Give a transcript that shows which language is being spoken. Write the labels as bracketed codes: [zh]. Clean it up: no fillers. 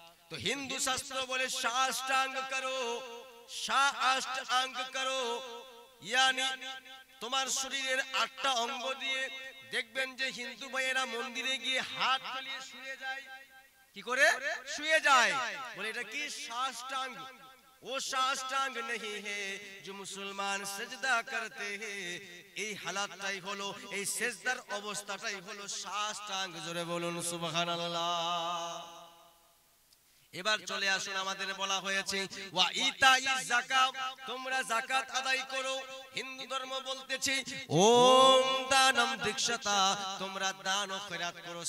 [bn] তো হিন্দু শাস্ত্র বলে সাষ্টাঙ্গ করো, সাষ্টাঙ্গ করো ইয়ানি তোমার শরীরের আটটা অঙ্গ দিয়ে দেখবেন যে হিন্দু ভাইয়েরা মন্দিরে গিয়ে হাত ফেলিয়ে শুয়ে যায়। কি করে শুয়ে যায়? বলে এটা কি? साष्टांग। [hi] वो साष्टांग नहीं है जो मुसलमान सजदा करते हैं। [bn] এই হালাতটাই হলো, এই সেজদার অবস্থাটাই হলো সাষ্টাঙ্গ। জোরে বলুন সুবহানাল্লাহ। এবার চলে আসুন, আমাদের বলা হয়েছে ওয়া ইতাই যাকাত, তোমরা যাকাত আদায় করো। হিন্দু ধর্ম বলতেছে ওম দানম দীক্ষাতা, তোমরা দান ও খয়রাত করো।